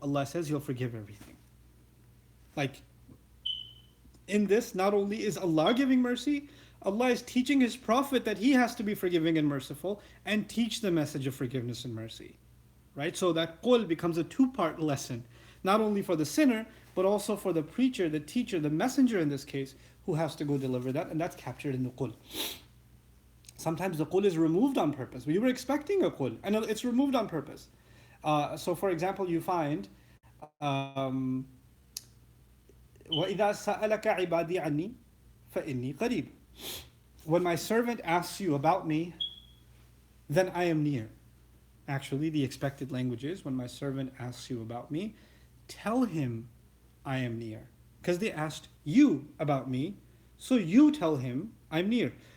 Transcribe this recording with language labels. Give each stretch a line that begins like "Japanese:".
English: Allah says He'll forgive everything. Like, in this, not only is Allah giving mercy, Allah is teaching His Prophet that he has to be forgiving and merciful and teach the message of forgiveness and mercy. Right? So that qul becomes a two-part lesson, not only for the sinner, but also for the preacher, the teacher, the messenger in this case, who has to go deliver that, and that's captured in the qul. Sometimes the qul is removed on purpose. We were expecting a qul, and it's removed on purpose. So, for example, you find,
Arabic: وَإِذَا سَأَلَكَ عِبَادِي عَنِّي فَإِنِّي قَرِيبٌ.
English: When my servant asks you about me, then I am near. Actually, the expected language is, when my servant asks you about me, tell him I am near. Because they asked you about me, so you tell him I'm near.